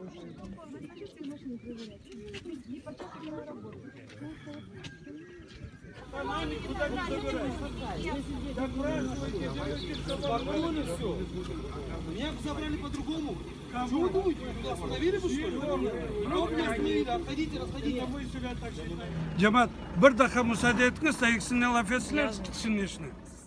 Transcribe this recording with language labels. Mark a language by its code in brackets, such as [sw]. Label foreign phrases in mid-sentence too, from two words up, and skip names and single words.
[ru] Меня забрали по-другому. Что вы думаете? Остановили бы, что ли? Не остановили, отходите, расходите. [gag] Cemaat, bir dakika müsaade etiniz de ikisini laf etsinler, çıksın işine.